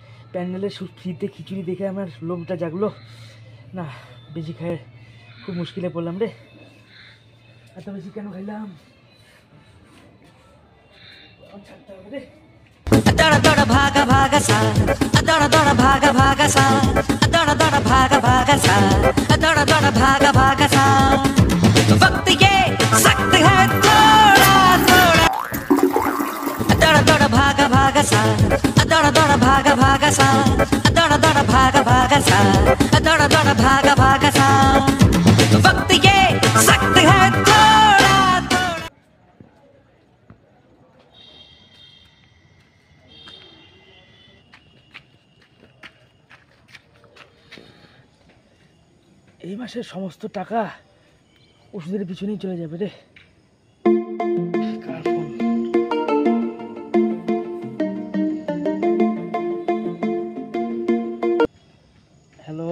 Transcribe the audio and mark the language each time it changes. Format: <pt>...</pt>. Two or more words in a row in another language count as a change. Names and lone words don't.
<bn>প্যান্ডেলে ফ্রিতে খিচুড়ি দেখে আমার লোভটা জাগলো না। বেশি খায় খুব মুশকিলে পড়লাম রে। এত বেশি কেন খাইলাম? ছাড়তে হবে রে।</bn> <hi>दौड़ा दौड़ा भागा भागा सा, दौड़ा दौड़ा भागा भागा सा, दौड़ा दौड़ा भागा भागा सा, दौड़ा दौड़ा भागा भागा सा। वक्त ये सख्त है थोड़ा थोड़ा। दौड़ा दौड़ा भागा भागा सा, दौड़ा दौड़ा भागा भागा सा, दौड़ा दौड़ा भागा भागा सा, दौड़ा दौड़ा भागा भागा सा। वक्त ये सख्त है थोड़ा थोड़ा।</hi> <bn>এই মাসের সমস্ত টাকা ওষুধের পিছনেই চলে যাবে রে। কার ফোন? হ্যালো।</bn>